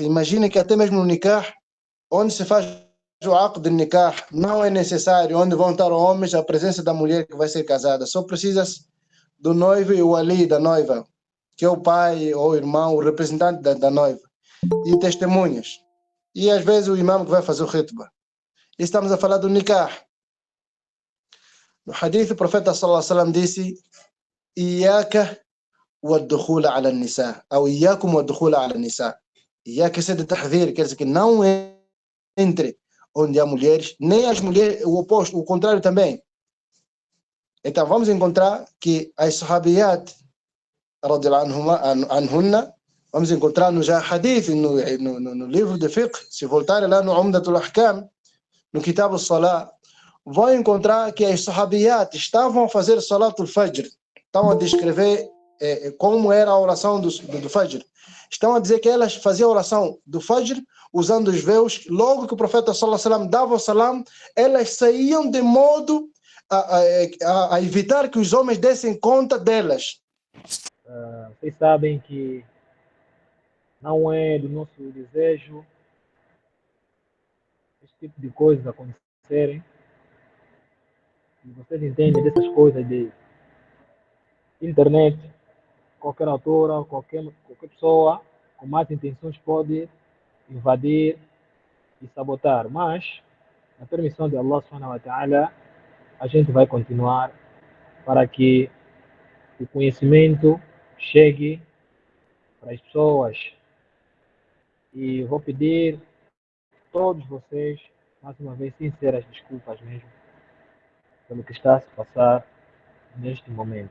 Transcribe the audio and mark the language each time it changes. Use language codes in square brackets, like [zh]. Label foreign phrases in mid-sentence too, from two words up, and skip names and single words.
[pt] Imagine que até mesmo no nikah, onde se faz o aqd de nikah, não é necessário, onde vão estar homens, a presença da mulher que vai ser casada. Só precisa do noivo e o ali da noiva, que é o pai ou o irmão, o representante da noiva, e testemunhas. E às vezes o imam que vai fazer o khitbah. E estamos a falar do nikah. No hadith, o profeta [ar] صلى الله عليه وسلم [pt] disse: [ar] Iyaka والدخول على النساء أو إياكم والدخول على النساء. إياك سيد التحذير, [pt] quer dizer que não entre onde há mulheres, nem as mulheres, o oposto, o contrário também. Então vamos encontrar que as [ar] صحابيات عنهن, [pt] vamos encontrar no já hadith, no livro de fiqh, se voltarem lá no Umdatul Ahkam, no Kitab al-Salah, vão encontrar que as sahabiyat estavam a fazer [ar] صلاة الفجر, [pt] estavam a descrever como era a oração do Fajr. Estão a dizer que elas faziam a oração do Fajr usando os véus. Logo que o profeta [ar] صلى الله عليه وسلم [pt] dava o salam, elas saíam de modo a evitar que os homens dessem conta delas. Vocês sabem que não é do nosso desejo esse tipo de coisas acontecerem. E vocês entendem dessas coisas de internet, qualquer autora, qualquer pessoa com más intenções pode invadir e sabotar, mas na permissão de [ar] الله سبحانه وتعالى [pt] a gente vai continuar para que o conhecimento chegue para as pessoas. E vou pedir a todos vocês, mais uma vez, sinceras desculpas mesmo pelo que está a se passar neste momento.